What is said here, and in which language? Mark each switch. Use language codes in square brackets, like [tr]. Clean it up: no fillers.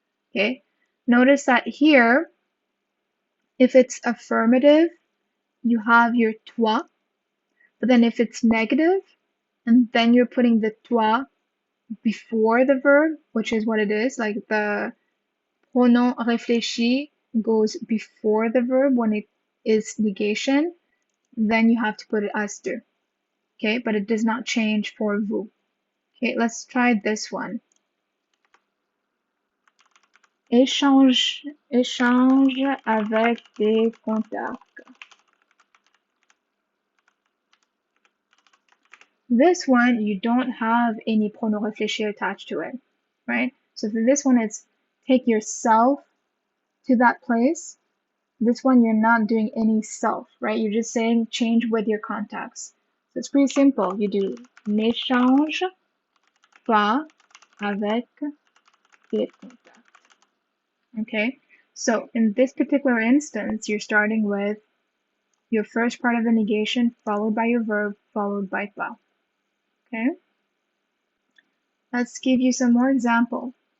[en] Okay, notice that here, if it's affirmative, you have your toi, but then if it's negative, and then you're putting the toi before the verb, which is what it is, like the pronom réfléchi goes before the verb when it is negation, then you have to put it as deux. Okay, but it does not change for vous. Okay, let's try this one. [fr] Échange avec des contacts. [en] This one, you don't have any pronom réfléchi attached to it, right? So for this one, it's take yourself to that place. This one, you're not doing any self, right? You're just saying change with your contacts. So it's pretty simple. [fr] You do n'échange pas avec des contacts. [en] Okay, so in this particular instance, you're starting with your first part of the negation followed by your verb followed by pas. Okay, let's give you some more example.